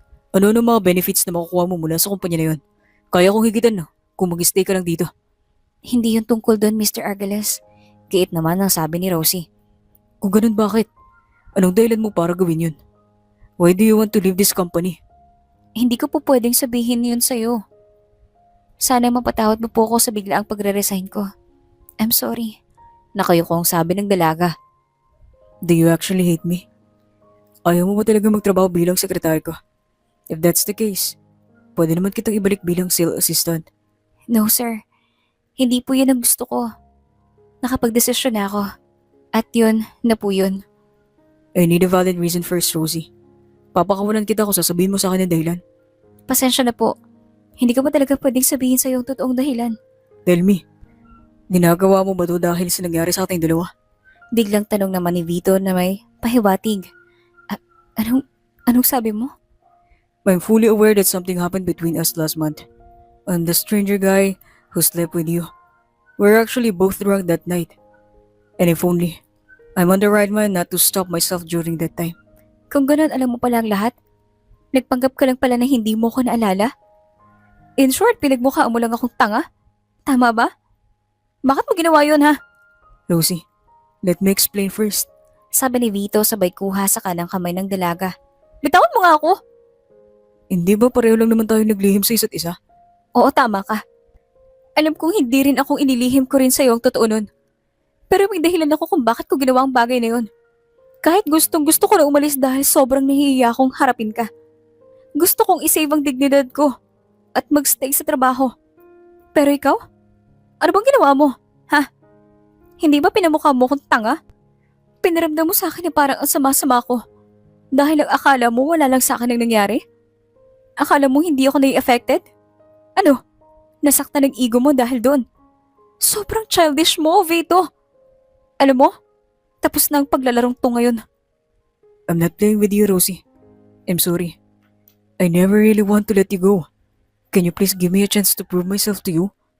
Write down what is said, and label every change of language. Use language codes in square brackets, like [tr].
[tl] Ano ang mga benefits na makukuha mo mula sa kumpanya na yun? Kaya kong higitan na kung mag-stay ka lang dito. Hindi yun tungkol doon, Mr. Argeles. Giit naman ang sabi ni Rosie. Kung ganun, bakit? Anong dahilan mo para gawin yun? [en] Why do you want to leave this company? [tl] Hindi ko po pwedeng sabihin yun sa'yo. Sana mapatawad mo po ako sa biglaang pagre-resign ko. [en] I'm sorry. [tl] Nakayokong sabi ng dalaga. [en] Do you actually hate me? [tl] Ayaw mo ba talaga magtrabaho bilang sekretary ko? [en] If that's the case, [tl] pwede naman kitang ibalik bilang sales assistant. No sir, hindi po yun ang gusto ko. Nakapagdesisyon na ako. At yun na po yun. [en] I need a valid reason first, Rosie. [tl] Papakawalan kita kung sasabihin mo sa akin ang dahilan. Pasensya na po. Hindi ko ba talaga pwedeng sabihin sa'yo ang totoong dahilan? [en] Tell me, [tl] ginagawa mo ba to dahil sa nangyari sa ating dalawa? Biglang tanong naman ni Vito na may pahiwatig. Anong sabi mo? [en] I'm fully aware that something happened between us last month. And the stranger guy who slept with you. We're actually both drunk that night. And if only, I'm on the right mind not to stop myself during that time. [tl] Kung ganun, alam mo pala ang lahat? Nagpanggap ka lang pala na hindi mo ko naalala? In short, pinagmukhaan mo lang akong tanga? Tama ba? Bakit mo ginawa yun ha? [en] Rosie, let me explain first. [tl] Sabi ni Vito sabay kuha sa kanang kamay ng dalaga. Bitawan mo nga ako! Hindi ba pareho lang naman tayo naglihim sa isa't isa? Oo, tama ka. Alam kong hindi rin akong inilihim ko rin sa'yo ang totoo nun. Pero may dahilan ako kung bakit ko ginawa ang bagay na yun. Kahit gustong gusto ko na umalis dahil sobrang nahihiya akong harapin ka. Gusto kong isave ang dignidad ko at magstay sa trabaho. Pero ikaw? Ano bang ginawa mo? Ha? Hindi ba pinamukha mo kung tanga? Pinaramdam mo sa akin na parang ang sama-sama ko. Dahil ang akala mo wala lang sa akin ang nangyari? Akala mo hindi ako nai-affected? Ano? Nasaktan ng ego mo dahil doon. Sobrang childish mo, Vito. Alam mo, tapos na ang paglalarong to ngayon. [en] I'm not playing with you, Rosie. I'm sorry. I never really want to let you go. Can you please give me a chance to prove myself to you?